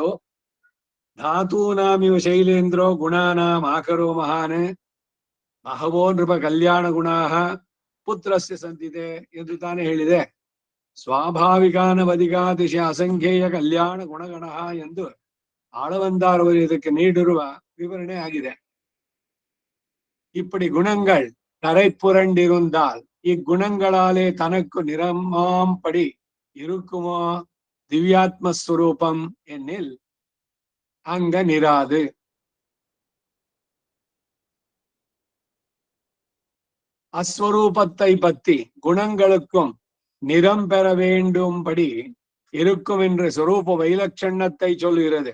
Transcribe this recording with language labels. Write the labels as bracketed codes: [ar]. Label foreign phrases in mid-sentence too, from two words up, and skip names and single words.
[sa] ಧಾತೂನಾಮಿವ ಶೈಲೇಂದ್ರೋ ಗುಣಾನಾಂ ಆಕರೋ ಮಹಾನ್ ಬಹವೋ ನೃಪ ಕಲ್ಯಾಣ ಗುಣಾಃ ಪುತ್ರಸ್ಯ ಸಂತಿದೆ [kn] ಎಂದು ತಾನೇ ಹೇಳಿದೆ. [sa] ಸ್ವಾಭಾವಿಕಾನವಧಿಕಾತಿಶಯ ಅಸಂಖ್ಯೇಯ ಕಲ್ಯಾಣ ಗುಣಗಣಃ [kn] ಎಂದು ಆಳವಂದಾರವರು ಇದಕ್ಕೆ ನೀಡಿರುವ ವಿವರಣೆ ಆಗಿದೆ. [ta] இப்படி குணங்கள் கரை புரண்டிருந்தால் இக்குணங்களாலே தனக்கு நிறமாம்படி இருக்குமோ திவ்யாத்மஸ்வரூபம் என்னில் அங்க நிராது. அஸ்வரூபத்தை பற்றி குணங்களுக்கும் நிறம் பெற வேண்டும்படி இருக்கும் என்று சொரூப வைலட்சணத்தை சொல்கிறது.